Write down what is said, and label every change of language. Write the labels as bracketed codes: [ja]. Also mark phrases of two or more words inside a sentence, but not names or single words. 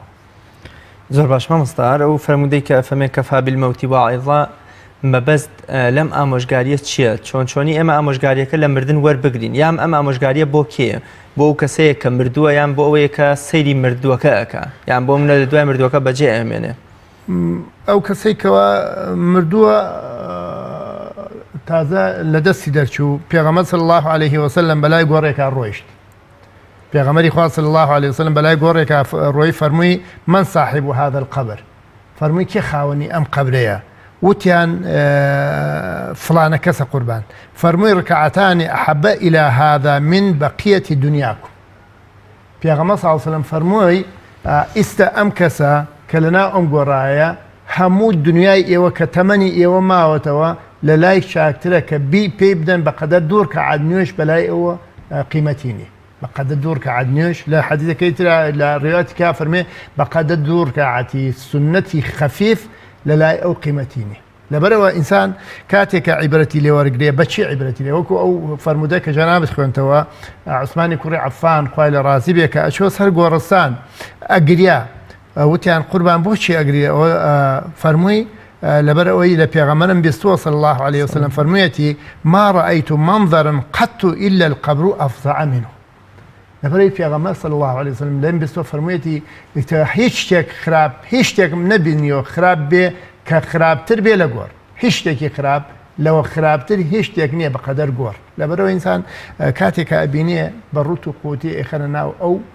[ckb] زۆر باش مامۆستا ئەو فەرموودەی کە فەرمێ [ar] کەفا بالمەوتی واعظا [ckb] مەبەست لەم ئامۆژگاریە چییە چۆنی ئێمە ئامۆژگاریەکە لە مردن وەربگرین یام ئەم ئامۆژگاریە بۆ کێیە بۆ ئەو کەسەیە کە مردووە یان بۆ ئەوەیە کە سەیری مردووەکە ئەکا یان بۆ منە لە دوای مردووەکە بەجێ ئەمێنێ ئەو کەسێکەوە مردووە تازە لە دەستی دەرچوو پێغەمبەر [ar] صلی الله عليه وسلم [ckb] بەلای گۆڕێکا ڕۆیشت پێغەمبەری خوا [ar] صلی الله عليه وسلم [ckb] بەلای گۆڕێکا ڕۆی فەرمووی [ar] من صاحب هذا القبر [ckb] فەرمووی کێ خاوەنی ئەم قەبرەیە وتیان فلانە کەسە قوربان فەرمووی [ar] ڕکعەتانی ئەحەبە إلى هذا من بقية دنياكم [ckb] پێغەمبەر [ar] صلی الله علیه و سلم [ckb] فەرمووی ئیستا ئەم کەسە کە لەناو ئەم گۆڕایە هەموو دنیای ئێوە کە تەمەنی ئێوە ماوەتەوە لە لای چاکترە کە پێی بدەن بەقەدەر 2 ڕکعات نوێژ بەلای ئەوە قیمەتی نیە بەقەدەر 2 ڕکعات نوێژ لە حەدیثەکەی ترە لە ڕێواتی کا فەرمێ بەقەدەر 2 ڕکعاتی سنەتی خەفیف لە لای ئەو قیمەتی نیە لەبەرەوە ئینسان کاتێکە عیبرەتی لێوەرگرێ بەچی عیبرەتی لێ وەکو ئەو فەرمودە کە جەنابەت خوێنتەوە عوسمانی کوڕی عەفان خوای لە ڕازی بێ کە ئەچۆ سەر گۆڕستان ئەگریا وتیان قوربان بۆچی ئەگریا ئەوە فەرمووی لەبەر ئەوەی لە پێغەمبەرم بیستووە [ar] صلی الله عليه وسلم [ckb] فەرموویەتی [ar] ما رأيت منظرا قط إلا القبر أفظع منه [ckb] لەبەرەوەی پێغەمبەر [ar] صلی الله عليه وسلم [ckb] لەم بیستووە فەرموویەتی هیچ شتێک خراپ هیچ شتێکم نەبینیەوە خراپ بێ کە خراپتر بێ لە گۆڕ هیچ شتێکی خراپ لەوە خراپتر هیچ شتێک نییە بەقەدەر گۆڕ لەبەرەوە ئینسان کاتێکە ئەبینێ بە ڕوت و قوتی ئێخەنە ناو ئەو